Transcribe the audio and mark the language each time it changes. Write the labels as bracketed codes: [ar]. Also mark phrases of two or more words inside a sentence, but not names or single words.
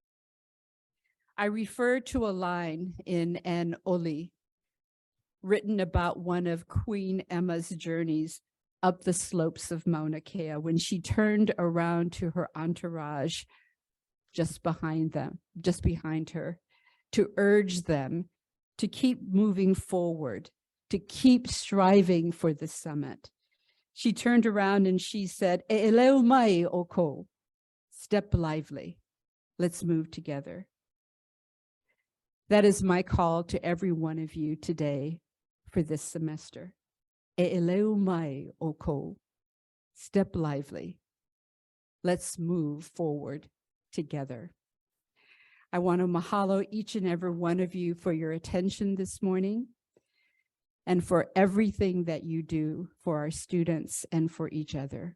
[en] I refer to a line in an oli written about one of Queen Emma's journeys up the slopes of Mauna Kea when she turned around to her entourage just behind her, to urge them to keep moving forward, to keep striving for the summit. She turned around and she said, [haw] "E eleu mai o ko." [en] Step lively. Let's move together. That is my call to every one of you today for this semester. [haw] E eleu mai o ko. [en] Step lively. Let's move forward together. I want to mahalo each and every one of you for your attention this morning and for everything that you do for our students and for each other.